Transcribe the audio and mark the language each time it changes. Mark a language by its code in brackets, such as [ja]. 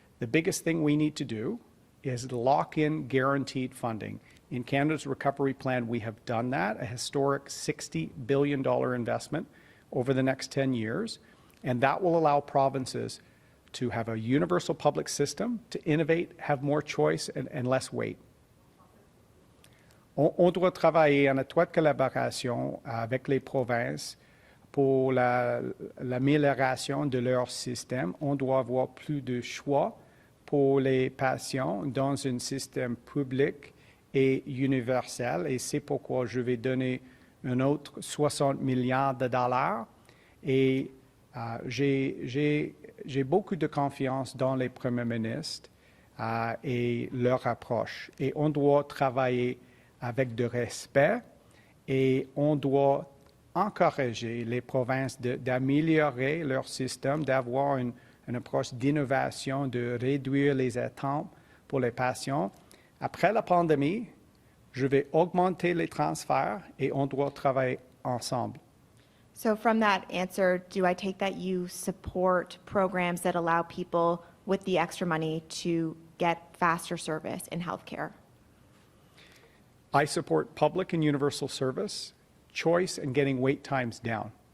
[en] The biggest thing we need to do is lock in guaranteed funding. In Canada's Recovery Plan, we have done that, a historic $60 billion investment over the next 10 years, and that will allow provinces to have a universal public system, to innovate, have more choice, and less wait. [fr] On doit travailler en étroite collaboration avec les provinces pour l'amélioration de leur système. On doit avoir plus de choix pour les patients dans un système public et universel. Et c'est pourquoi je vais donner un autre 60 milliards de dollars. Et j'ai beaucoup de confiance dans les premiers ministres et leur approche. Et on doit travailler avec de respect, et on doit encourager les provinces d'améliorer leur système, d'avoir une approche d'innovation, de réduire les attentes pour les patients. Après la pandémie, je vais augmenter les transferts et on doit travailler ensemble. [en] So from that answer, do I take that you support programs that allow people with the extra money to get faster service in healthcare? I support public and universal service, choice, and getting wait times down.